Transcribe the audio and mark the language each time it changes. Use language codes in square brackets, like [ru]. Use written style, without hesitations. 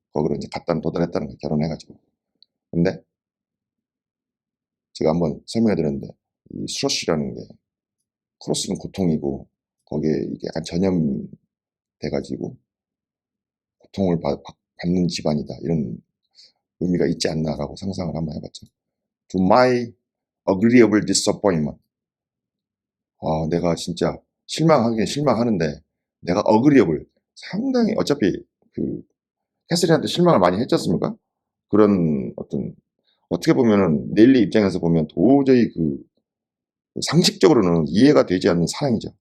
[ko] 거기로 이제 도달했다는 거 결혼해가지고. 근데 제가 한번 설명해 드렸는데 이 thrush라는 게 크로스는 고통이고 거기에 이게 약간 전염돼가지고 고통을 받는 집안이다 이런 의미가 있지 않나라고 상상을 한번 해봤죠. [en] To my agreeable disappointment. [ko] 내가 진짜 실망하긴 실망하는데 내가 agreeable 상당히 어차피 그 캐서린한테 실망을 많이 했지 않습니까? 그런 어떻게 보면은 넬리 입장에서 보면 도저히 상식적으로는 이해가 되지 않는 사랑이죠.